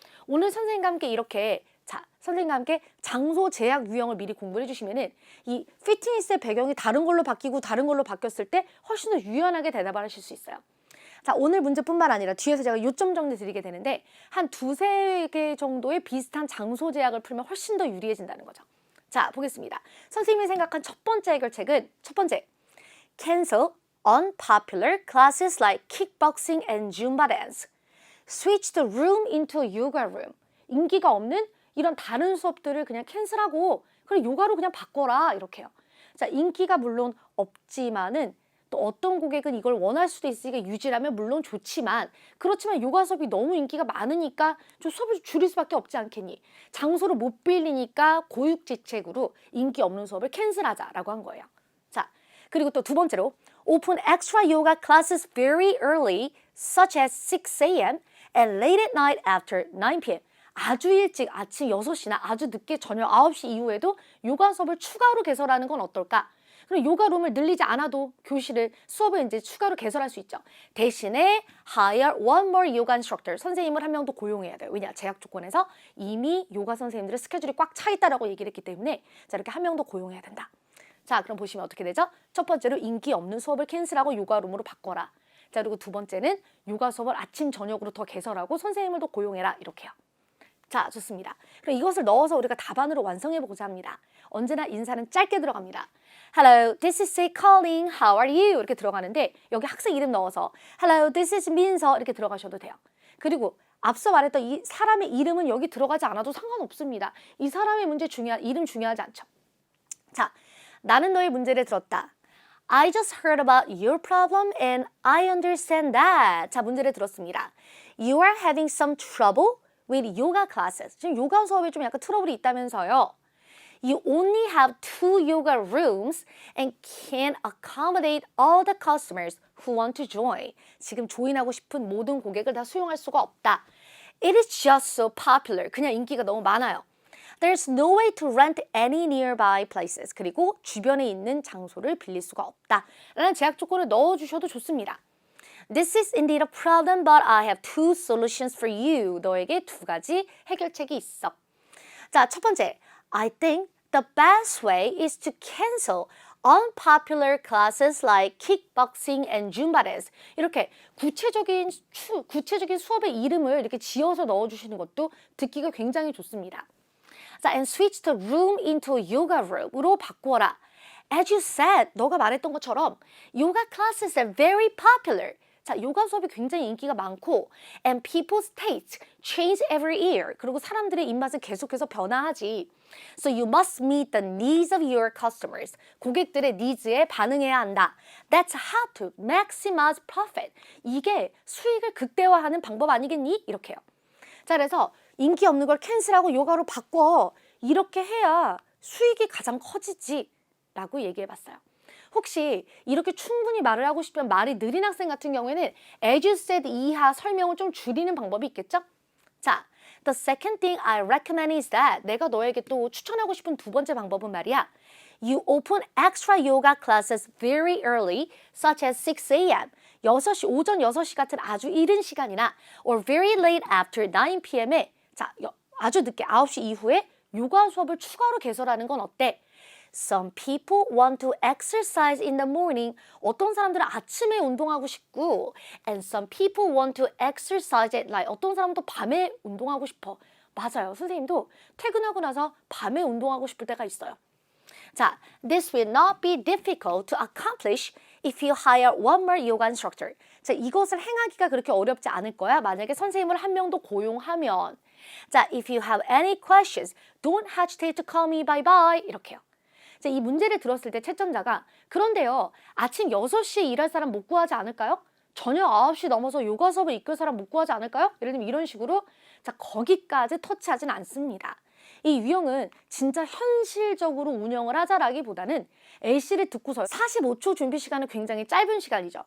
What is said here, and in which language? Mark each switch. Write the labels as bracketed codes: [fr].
[ko] 오늘 선생님과 함께 이렇게 선생님과 함께 장소 제약 유형을 미리 공부를 해주시면은 이 피트니스의 배경이 다른 걸로 바뀌고 다른 걸로 바뀌었을 때 훨씬 더 유연하게 대답을 하실 수 있어요. 자, 오늘 문제뿐만 아니라 뒤에서 제가 요점 정리 드리게 되는데 한 2-3개 정도의 비슷한 장소 제약을 풀면 훨씬 더 유리해진다는 거죠. 자, 보겠습니다. 선생님이 생각한 첫 번째 [en] 해결책은 첫 번째, cancel unpopular classes like kickboxing and Zumba dance. Switch the room into a yoga room. [ko] 인기가 없는 이런 다른 수업들을 그냥 캔슬하고 그냥 요가로 그냥 바꿔라 이렇게요. 자, 인기가 물론 없지만은 또 어떤 고객은 이걸 원할 수도 있으니까 유지라면 물론 좋지만 그렇지만 요가 수업이 너무 인기가 많으니까 좀 수업을 줄일 수밖에 없지 않겠니? 장소를 못 빌리니까 고육지책으로 인기 없는 수업을 캔슬하자라고 한 거예요. 자, 그리고 또 2번째로 [en] open extra yoga classes very early such as 6 a.m. and late at night after 9 p.m. [ko] 아주 일찍 아침 6시나 아주 늦게 저녁 9시 이후에도 요가 수업을 추가로 개설하는 건 어떨까? 그럼 요가룸을 늘리지 않아도 교실을 수업을 이제 추가로 개설할 수 있죠. 대신에 [en] hire one more yoga instructor. [ko] 선생님을 한 명 더 고용해야 돼요. 왜냐? 제약 조건에서 이미 요가 선생님들의 스케줄이 꽉 차 있다라고 얘기를 했기 때문에 자, 이렇게 한 명 더 고용해야 된다. 자, 그럼 보시면 어떻게 되죠? 첫 번째로 인기 없는 수업을 캔슬하고 요가룸으로 바꿔라. 자, 그리고 2번째는 요가 수업을 아침 저녁으로 더 개설하고 선생님을 더 고용해라. 이렇게요. 자, 좋습니다. 그럼 이것을 넣어서 우리가 답안으로 완성해보고자 합니다. 언제나 인사는 짧게 들어갑니다. [en] Hello, this is Say calling. How are you? [ko] 이렇게 들어가는데 여기 학생 이름 넣어서 [en] Hello, this is [ko] 민서 이렇게 들어가셔도 돼요. 그리고 앞서 말했던 이 사람의 이름은 여기 들어가지 않아도 상관없습니다. 이 사람의 이름 중요하지 않죠. 자, 나는 너의 문제를 들었다. [en] I just heard about your problem and I understand that. [ko] 자, 문제를 들었습니다. [en] You are having some trouble with yoga classes. [ko] 지금 요가 수업에 좀 약간 트러블이 있다면서요. [en] You only have 2 yoga rooms and can't accommodate all the customers who want to join. [ko] 지금 조인하고 싶은 모든 고객을 다 수용할 수가 없다. [en] It is just so popular. [ko] 그냥 인기가 너무 많아요. [en] There's no way to rent any nearby places. [ko] 그리고 주변에 있는 장소를 빌릴 수가 없다. 라는 제약 조건을 넣어주셔도 좋습니다. [en] This is indeed a problem, but I have 2 solutions for you. [ko] 너에게 2가지 해결책이 있어. 자, 첫 번째. [en] I think the best way is to cancel unpopular classes like kickboxing and Zumba dance. [ko] 이렇게 구체적인 수업의 이름을 이렇게 지어서 넣어주시는 것도 듣기가 굉장히 좋습니다. [en] 자, and switch the room into a yoga room으로 [ko] 바꾸어라. [en] As you said, [ko] 너가 말했던 것처럼 [en] yoga classes are very popular. 자, [ko] 요가 수업이 굉장히 인기가 많고 [en] and people's tastes change every year. [ko] 그리고 사람들의 입맛은 계속해서 변화하지. [en] So you must meet the needs of your customers. [ko] 고객들의 니즈에 반응해야 한다. [en] That's how to maximize profit. [ko] 이게 수익을 극대화하는 방법 아니겠니? 이렇게요. 자, 그래서 인기 없는 걸 캔슬하고 요가로 바꿔. 이렇게 해야 수익이 가장 커지지. 라고 얘기해 봤어요. 혹시 이렇게 충분히 말을 하고 싶으면 말이 느린 학생 같은 경우에는 [en] as you said [ko] 이하 설명을 좀 줄이는 방법이 있겠죠? 자, [en] the second thing I recommend is that [ko] 내가 너에게 또 추천하고 싶은 두 번째 방법은 말이야. [en] You open extra yoga classes very early, such as 6 a.m. [ko] 6시, 오전 6시 같은 아주 이른 시간이나 [en] or very late after 9 p.m. [ko] 에 자, 아주 늦게 9시 이후에 요가 수업을 추가로 개설하는 건 어때? [en] Some people want to exercise in the morning. [ko] 어떤 사람들은 아침에 운동하고 싶고 [en] and some people want to exercise at night. [ko] 어떤 사람은 또 밤에 운동하고 싶어. 맞아요. 선생님도 퇴근하고 나서 밤에 운동하고 싶을 때가 있어요. [en] 자, this will not be difficult to accomplish if you hire one more yoga instructor. [ko] 자, 이것을 행하기가 그렇게 어렵지 않을 거야. 만약에 선생님을 한 명 더 고용하면. [en] 자, if you have any questions, don't hesitate to call me. Bye bye. [ko] 이렇게요. 자, 이 문제를 들었을 때 채점자가 그런데요. 아침 6시에 일할 사람 못 구하지 않을까요? 저녁 9시 넘어서 요가 수업을 이끌 사람 못 구하지 않을까요? 예를 들면 이런 식으로 자, 거기까지 터치하진 않습니다. 이 유형은 진짜 현실적으로 운영을 하자라기보다는 A씨를 듣고서 45초 준비 시간은 굉장히 짧은 시간이죠.